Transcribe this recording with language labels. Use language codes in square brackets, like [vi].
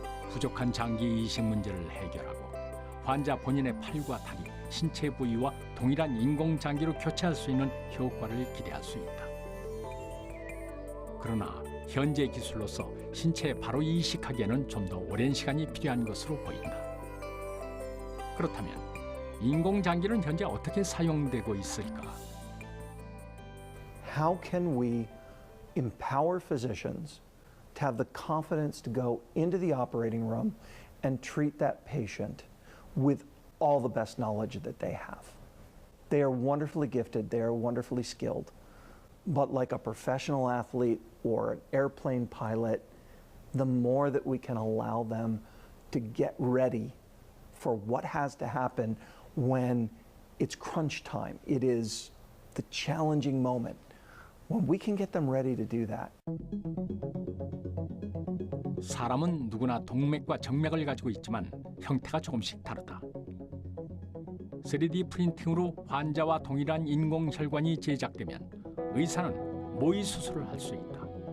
[ko] 부족한 장기 이식 문제를 해결하고 환자 본인의 팔과 다리, 신체 부위와 동일한 인공장기로 교체할 수 있는 효과를 기대할 수 있다. 그러나 현재 기술로서 신체에 바로 이식하기에는 좀 더 오랜 시간이 필요한 것으로 보인다. 그렇다면 인공장기는 현재 어떻게 사용되고 있을까? [en] How can we empower physicians to have the confidence to go into the operating room and treat that patient with all the best knowledge that they have? They are wonderfully gifted, they are wonderfully skilled, but like a professional athlete or an airplane pilot, the more that we can allow them to get ready for what has to happen when it's crunch time, it is the challenging moment. When we can get them ready to do that. [ko] 사람은 누구나 동맥과 정맥을 가지고 있지만 형태가 조금씩 다르다. 3D 프린팅으로 환자와 동일한 인공혈관이 제작되면 의사는 모의 수술을 할 수 있다.